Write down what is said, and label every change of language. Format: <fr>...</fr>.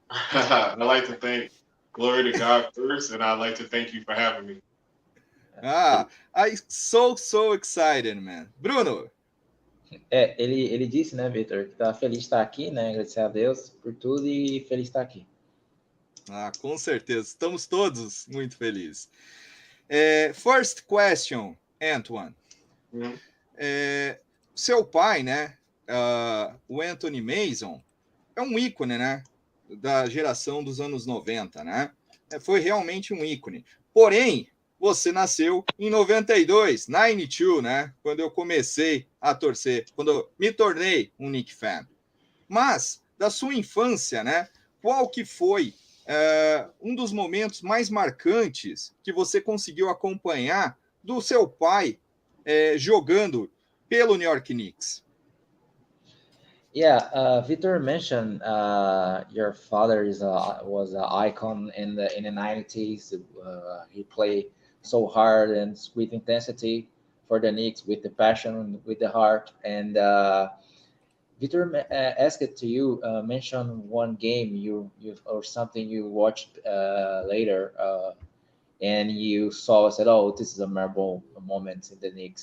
<en>I'd like to thank glory to God first, and I'd like to thank you for having me. I'm so excited, man. Bruno.</en> <pt>Ele disse, Victor, que tá feliz de estar aqui, agradecer a Deus por tudo e feliz de estar aqui. Com certeza, estamos todos muito felizes. First question, Antoine. Seu pai, o Anthony Mason, é um ícone, da geração dos anos 90, Foi realmente um ícone. Porém, você nasceu em 92, 92, Quando eu comecei a torcer, quando eu me tornei um Knicks fan. Mas, da sua infância, qual que foi um dos momentos mais marcantes que você conseguiu acompanhar do seu pai jogando pelo New York Knicks?</pt> <en>Yeah, Victor mentioned your father was an icon in the 90s. He played so hard and with intensity for the Knicks, with the passion, with the heart. And Victor asked to you mention one game you or something you watched later, and you said, "Oh, this is a memorable moment in the Knicks."</en>